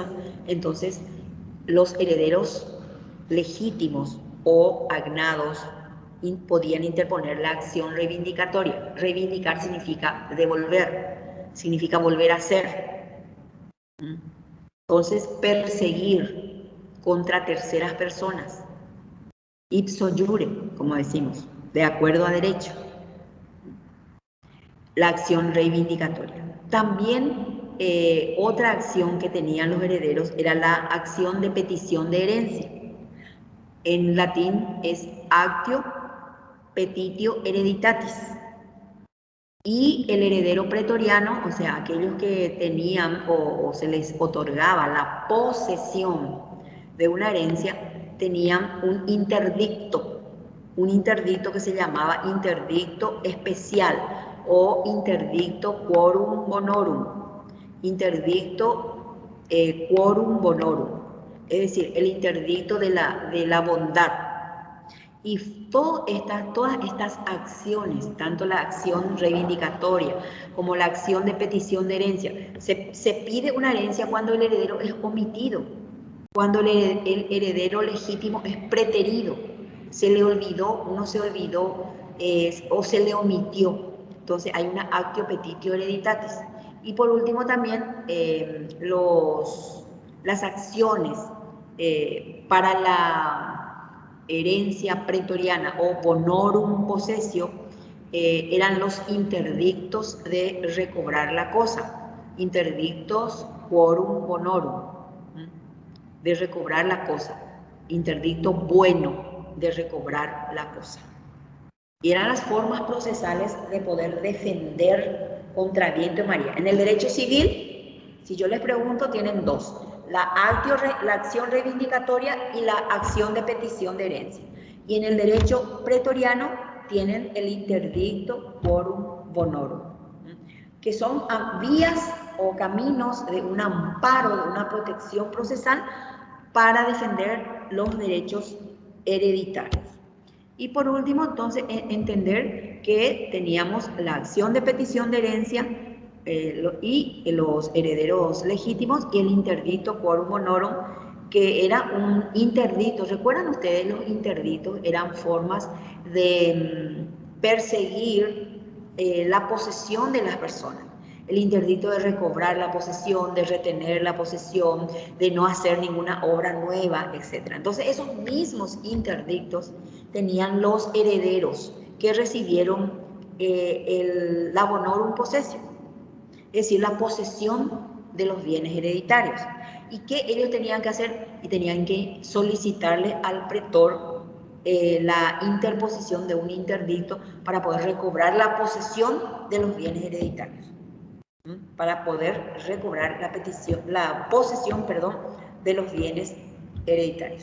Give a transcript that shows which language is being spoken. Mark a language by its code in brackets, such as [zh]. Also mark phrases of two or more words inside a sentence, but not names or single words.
[es] Entonces los herederos legítimos o agnados podían interponer la acción reivindicatoria. Reivindicar significa devolver, significa volver a ser. Entonces, perseguir contra terceras personas, [la] ipso iure, [es] como decimos, de acuerdo a derecho, la acción reivindicatoria. También otra acción que tenían los herederos era la acción de petición de herencia. En latín es [la] actio petitio hereditatis. [es] Y el heredero pretoriano, o sea, aquellos que tenían o se les otorgaba la posesión de una herencia, tenían un interdicto que se llamaba interdicto especial o interdicto [la] quorum bonorum, [es] interdicto [la] quorum bonorum, [es] es decir, el interdicto de la bondad. Y todas estas acciones, tanto la acción reivindicatoria como la acción de petición de herencia, se pide una herencia cuando el heredero es omitido, cuando el heredero legítimo es preterido, se le olvidó, no se olvidó o se le omitió. Entonces hay una [la] actio petitio hereditatis. [es] Y por último también las acciones para la herencia pretoriana o [la] bonorum possessio [es] eran los interdictos de recobrar la cosa. [la] Interdictos quorum bonorum, [es] de recobrar la cosa. Interdicto bueno de recobrar la cosa. Y eran las formas procesales de poder defender contra viento y marea. En el derecho civil, si yo les pregunto, tienen dos: la acción reivindicatoria y la acción de petición de herencia. Y en el derecho pretoriano tienen el interdicto [la] quorum bonorum, [es] que son vías o caminos de un amparo, de una protección procesal para defender los derechos hereditarios. Y por último, entonces, entender que teníamos la acción de petición de herencia y los herederos legítimos y el interdicto [la] quorum bonorum, [es] que era un interdicto. ¿Recuerdan ustedes? Los interdictos eran formas de perseguir la posesión de las personas. El interdicto de recobrar la posesión, de retener la posesión, de no hacer ninguna obra nueva, etc. Entonces, esos mismos interdictos tenían los herederos que recibieron la [la] bonorum possessio, [es] es decir, la posesión de los bienes hereditarios. ¿Y qué ellos tenían que hacer? Y tenían que solicitarle al pretor la interposición de un interdicto para poder recobrar la posesión de los bienes hereditarios, para poder recobrar la posesión de los bienes hereditarios.